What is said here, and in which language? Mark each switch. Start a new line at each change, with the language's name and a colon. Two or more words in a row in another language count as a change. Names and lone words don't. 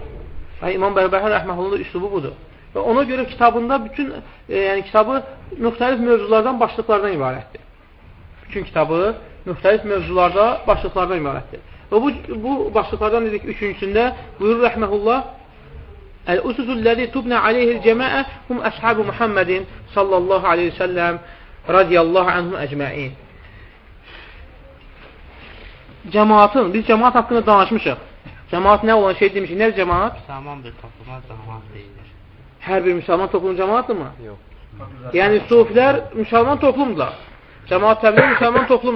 Azerbaijani: Və İmam Bərbəhər Rəhməhullahın üslubu budur. Və ona görə kitabında bütün kitabı müxtəlif mövzulardan, başlıqlardan ibarətdir. Bütün kitabı müxtəlif mövzularda, başlıqlardan ibarətdir. Və bu başlıqlardan dedik, üçüncüsündə buyurur Rəhməhullah:
Arabic: "الأساس الذي تبنى عليه الجماعة هم أصحاب محمد صلى الله عليه وسلم رضي الله عنهم أجمعين."
Azerbaijani: Cemaatın, biz cemaat haqqında danışmışıq. Cemaat nə olan şey demişik? Nədir cemaat? Müsəlman bir topluma cemaat deyilir. Hər bir müsəlman toplumu cemaatdır mı? Yox. Yəni, sufilər müsəlman toplumdur. Cemaat təbliğ müsəlman toplumdur.